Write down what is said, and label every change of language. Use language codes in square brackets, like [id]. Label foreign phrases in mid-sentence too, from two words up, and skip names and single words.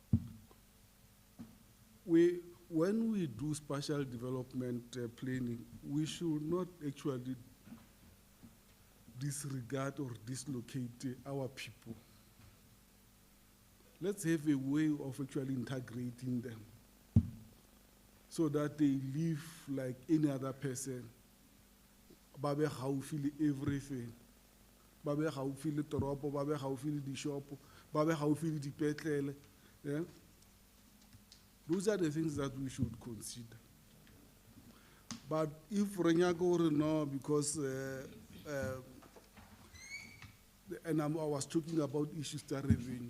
[en] Now, when we do spatial development planning, we should not actually disregard or dislocate our people. Let's have a way of actually integrating them so that they live like any other person. [nso] Ba be gaufi le everything. Ba be gaufi le toropo, ba be gaufi le dishopo, ba be gaufi le dipetlele. [en] Yeah? Those are the things that we should consider. But if Renyago or no, because and I was talking about issues that revenue.